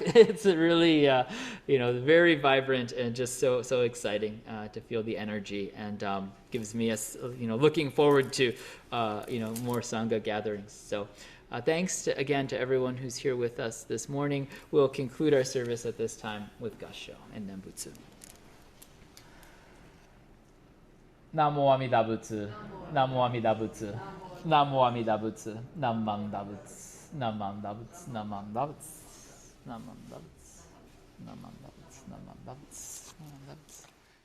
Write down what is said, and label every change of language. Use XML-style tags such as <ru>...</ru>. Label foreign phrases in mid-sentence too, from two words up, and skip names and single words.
<en>It's a really very vibrant and just so exciting to feel the energy, and gives me looking forward to more Sangha gatherings. So Thanks again to everyone who's here with us this morning. We'll conclude our service at this time with Gassho and Nembutsu.</en> <ja>南無阿弥陀仏、南無阿弥陀仏、南無阿弥陀仏, なまんだぶつ、なまんだぶつ、なまんだぶつ、なまんだぶつ、なまんだぶつ、なまんだぶつ、なまんだぶつ.</ja>